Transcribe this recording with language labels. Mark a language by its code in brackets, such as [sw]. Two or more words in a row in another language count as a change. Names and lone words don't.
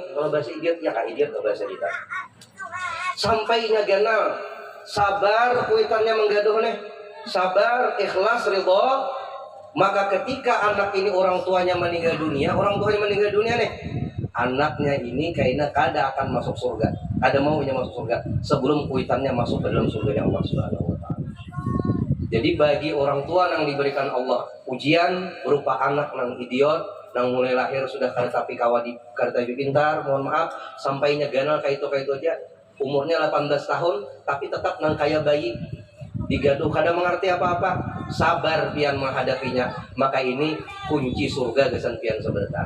[bjn] Kalau bahasa idiot ya kak idiot kalau bahasa kita. Sampai inya ganal sabar kuitannya menggaduh nih, sabar ikhlas ridho. Maka ketika anak ini orang tuanya meninggal dunia nih, anaknya ini kayaknya kada akan masuk surga, kada maunya masuk surga sebelum kuitannya masuk ke dalam surga Allah [ar] سبحانه وتعالى. [id] Jadi bagi orang tua yang diberikan Allah ujian berupa anak yang idiot, [bjn] yang mulai lahir sudah kada tapi kawadi kada tapi pintar, mohon maaf, sampainya ganal kayak itu aja, umurnya 18 tahun tapi tetap nang kaya bayi, digaduh kada mengerti apa-apa, sabar pian menghadapinya, maka ini kunci surga gesan pian sebentar.